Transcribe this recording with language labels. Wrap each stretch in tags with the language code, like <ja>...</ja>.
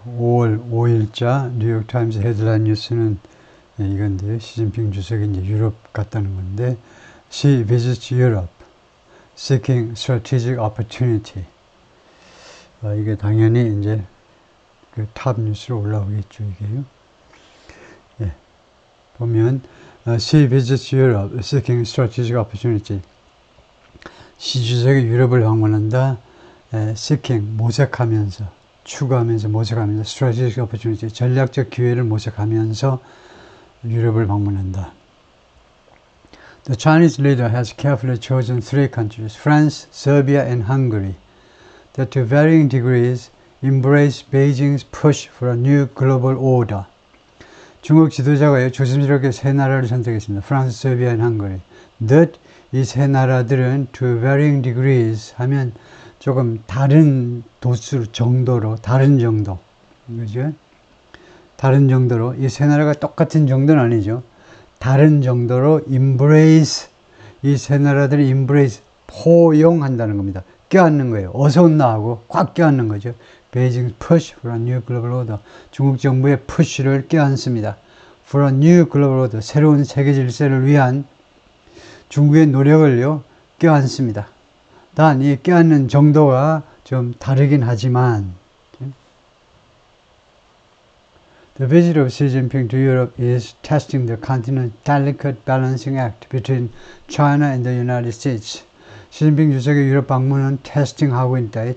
<ko>5월 5일자 뉴욕타임스 헤드라인 뉴스는 이건데요. 시진핑 주석이 이제 유럽 갔다는 건데,</ko> <en>She visits Europe, seeking strategic opportunity.</en> <ko>이게 당연히 이제 그 탑 뉴스로 올라오겠죠, 이게요. 예, 보면,</ko> <en>She visits Europe, seeking strategic opportunity.</en> <ko>시 주석이 유럽을 방문한다, seeking, 모색하면서. 추구하면서 모색하면서</ko> <en>strategic opportunity,</en> <ko>전략적 기회를 모색하면서 유럽을 방문한다.</ko> <en>The Chinese leader has carefully chosen three countries, France, Serbia, and Hungary, that to varying degrees embrace Beijing's push for a new global order.</en> <ko>중국 지도자가 조심스럽게 세 나라를 선택했습니다. 프랑스, 세비야, and Hungary. That 이 세 나라들은</ko> <en>to varying degrees</en> <ko>하면 조금 다른 도수 정도로, 다른 정도, 그죠? 다른 정도로, 이 세 나라가 똑같은 정도는 아니죠. 다른 정도로 embrace, 이 세 나라들이 embrace, 포용한다는 겁니다. 껴안는 거예요. 어서 온나 하고 꽉 껴안는 거죠.</ko> <en>Beijing's push for a new global order.</en> <ko>중국 정부의 푸시를 껴안습니다.</ko> <en>For a new global order.</en> <ko>새로운 세계 질서를 위한 중국의 노력을요, 껴안습니다. 단, 이 껴안는 정도가 좀 다르긴 하지만,</ko> <en>The visit of Xi Jinping to Europe is testing the continent's delicate balancing act between China and the United States.</en> <ko>시진핑 주석의 유럽 방문은 테스팅하고 있다.</ko>